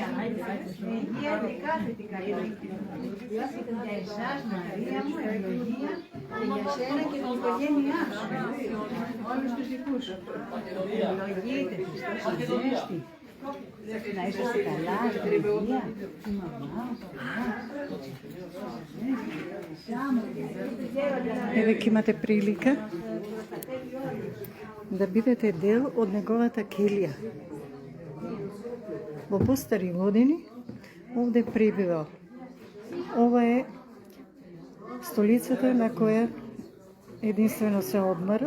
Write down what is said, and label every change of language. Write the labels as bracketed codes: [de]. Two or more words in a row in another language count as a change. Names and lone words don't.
[el] Υγεία και κάθε τι καλό. Για εσάς, Μαρία μου, ευλογία και για σένα και την οικογένειά σου. Όλους τους δικούς σου. Ευλογείτε, Χριστός Ανέστη. Να είσαστε καλά, ευλογία, η μαμά, [mk] Еве ќе имате прилика да бидете дел од неговата келија. Во постари години овде пребивал. Ова е столицата на која единствено се одмарал.